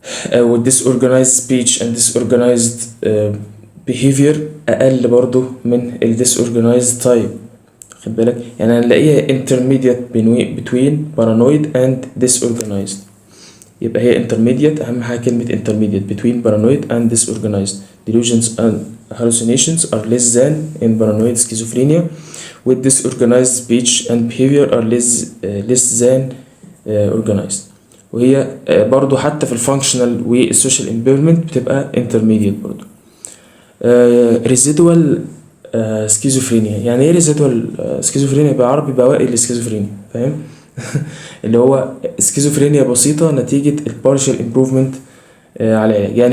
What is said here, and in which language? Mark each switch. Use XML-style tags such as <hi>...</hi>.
<ar>او</ar> <en>disorganized speech and disorganized behavior</en> <ar>اقل برضو من ال disorganized type، خد بالك؟ يعني هنلاقيها</ar> <en>intermediate between paranoid and disorganized.</en> <ar>يبقى هي intermediate، أهم حاجة كلمة</ar> <en>intermediate between paranoid and disorganized. Delusions and hallucinations are less than in paranoid schizophrenia, with disorganized speech and behavior are less than organized.</en> <ar>وهي برضو حتى في الفانكشنال والسوشيال impairment بتبقى intermediate برضو. residual سكيزوفرينيا. يعني ايه ريزيدوال سكيزوفرينيا بالعربي؟ بواقي السكيزوفرينيا، فاهم؟ اللي هو سكيزوفرينيا بسيطة نتيجة البارشال امبروفمنت على العلاج.</ar>